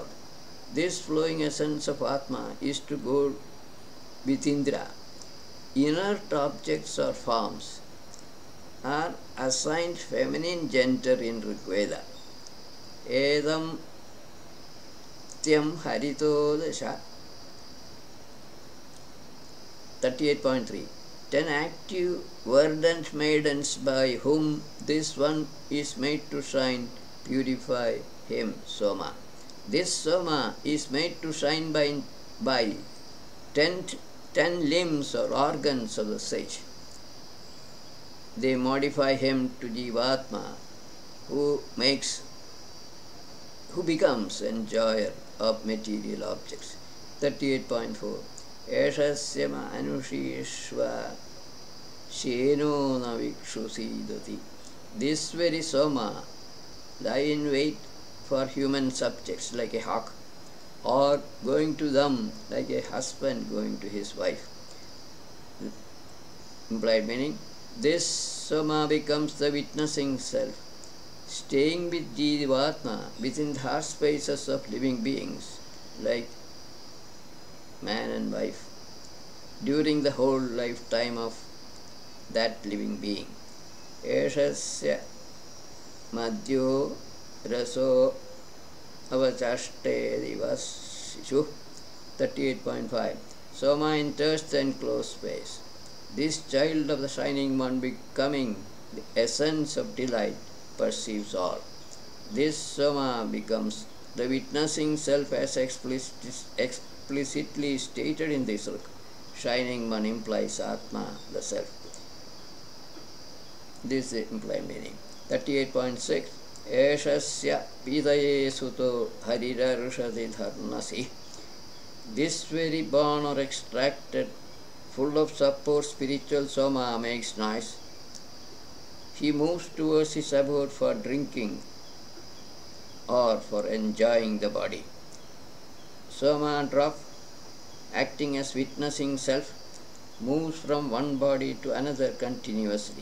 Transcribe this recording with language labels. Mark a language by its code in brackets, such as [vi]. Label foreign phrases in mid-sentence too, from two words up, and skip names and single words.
[en] This flowing essence of Atma is to go with Indra. Inert objects or forms are assigned feminine gender in Rigveda. [sa] एतं त्यं हरितो दश 38.3. [en] 10 active verdant maidens by whom this one is made to shine, purify him, Soma. This Soma is made to shine by 10 limbs or organs of the sage. they modify him to Jivatma, who becomes enjoyer of material objects. 38.4. [sa] एषस्य मानुषीष्वा श्येनो न विक्षुसीदति. [en] This very Soma lie in wait for human subjects like a hawk, or going to them like a husband going to his wife. Implied meaning, this Soma becomes the witnessing self, staying with Jivatma within the heart spaces of living beings like man and wife during the whole lifetime of that living being. [sa] एषस्य मद्यो रसो अवचष्टे दिवःशिशुः. [en] 38.5. Soma enters the enclosed space. This child of the shining one, becoming the essence of delight, perceives all. This Soma becomes the witnessing self as explicitly stated in this book. Shining one implies Atma, the self. This is implied meaning. 38.6. [sa] एषस्य पीतये सुतो हरिरर्षति धर्णसिः. [en] This very born or extracted, full of support spiritual Soma makes noise. He moves towards his abode for drinking or for enjoying the body. Soma drop, acting as witnessing self, moves from one body to another continuously.